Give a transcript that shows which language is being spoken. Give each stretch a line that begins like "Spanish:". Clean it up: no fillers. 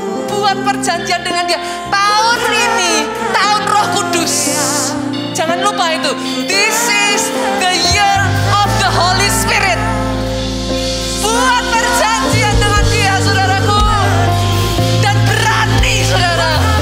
Indonesian: Buat perjanjian dengan dia. Tahun ini, tahun Roh Kudus. Jangan lupa itu.
English: This is the year of the Holy Spirit.
Indonesian: Buat perjanjian dengan dia, saudaraku. Dan berani, saudara.